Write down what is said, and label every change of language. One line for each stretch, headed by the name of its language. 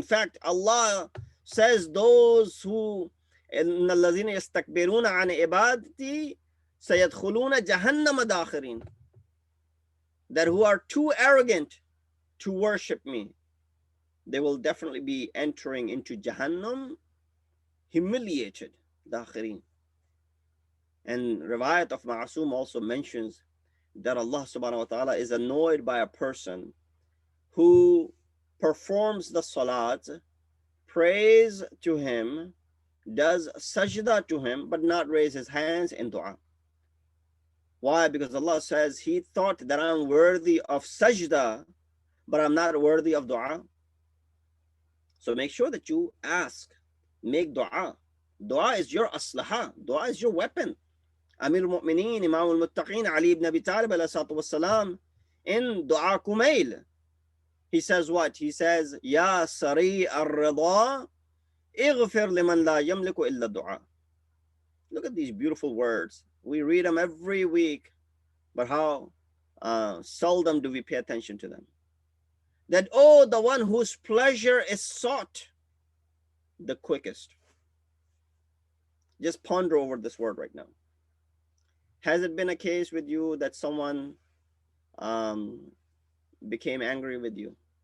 English: In fact, Allah says those who
Arabic: إِنَّ الَّذِينَ يَسْتَكْبِرُونَ عَنْ عِبَادَتِي سَيَدْخُلُونَ جَهَنَّمَ دَاخِرِينَ.
English: That who are too arrogant to worship me, they will definitely be entering into Jahannam humiliated.
Arabic: داخرين.
English: And Riwayat of Ma'asum also mentions that Allah subhanahu wa ta'ala is annoyed by a person who performs the salat, prays to Him, does sajda to Him, but not raise his hands in dua. Why? Because Allah says he thought that I'm worthy of sajda, but I'm not worthy of dua. So make sure that you ask, make dua. Dua is your aslaha, dua is your weapon. Amir al-Mu'mineen, Imam al-Muttaqeen, Ali ibn Abi Talib alayhi salatu wassalam, in Dua Kumail, he says what? He says,
Arabic: Ya Sari al-Rida, اغفر لمن لا يملك إلا الدعاء.
English: Look at these beautiful words. We read them every week, but how seldom do we pay attention to them. That, oh, the one whose pleasure is sought the quickest. Just ponder over this word right now. Has it been a case with you that someone became angry with you?